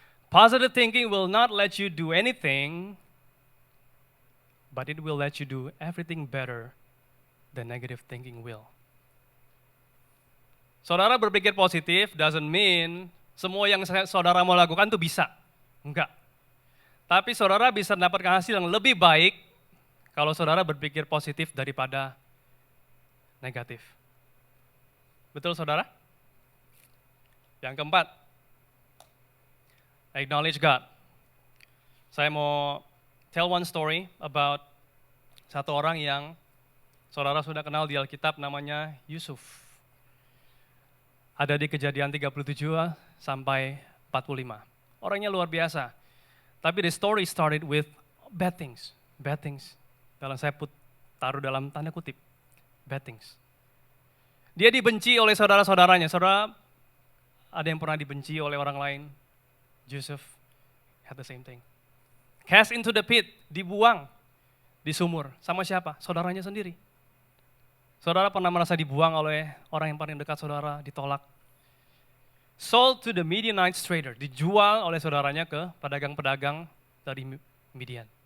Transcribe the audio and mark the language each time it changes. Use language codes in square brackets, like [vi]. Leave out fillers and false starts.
[en] Positive thinking will not let you do anything, but it will let you do everything better than negative thinking will. [id] Saudara berpikir positif doesn't mean semua yang saudara mau lakukan itu bisa. Enggak. Tapi saudara bisa mendapatkan hasil yang lebih baik kalau saudara berpikir positif daripada negatif. Betul saudara? Yang keempat, acknowledge God. Saya mau tell one story about satu orang yang saudara sudah kenal di Alkitab, namanya Yusuf. Ada di Kejadian 37 sampai 45. Orangnya luar biasa. [en] Tapi the story started with bad things. Bad things. [id] Dalam saya taruh dalam tanda kutip. Bad things. Dia dibenci oleh saudara-saudaranya. Saudara, ada yang pernah dibenci oleh orang lain? [en] Yusuf had the same thing. [id] Cast into the pit, dibuang di sumur. Sama siapa? Saudaranya sendiri. Saudara pernah merasa dibuang oleh orang yang paling dekat saudara, ditolak. Sold to the Midianite trader, dijual oleh saudaranya ke pedagang-pedagang dari Midian.